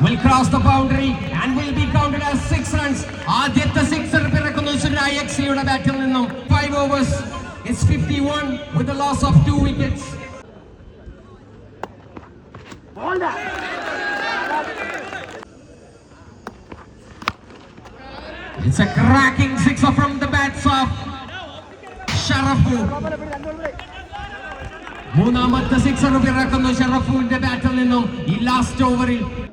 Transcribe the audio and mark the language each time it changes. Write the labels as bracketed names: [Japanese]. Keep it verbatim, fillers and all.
[English] Will cross the boundary and will be counted as six runs. [Malayalam] ആദ്യത്തെ sixer പിറക്കുന്നു സുരായക്സിയുടെ ബാറ്റിൽ നിന്നും. [English] Five overs. It's fifty-one with a loss of two wickets. It's a cracking sixer from the bats of Sharafu. [Malayalam] മൂന്നാമത്തെ sixer പിറക്കുന്നു ഷറഫുവിന്റെ ബാറ്റിൽ നിന്നും ഈ last ഓവറിൽ.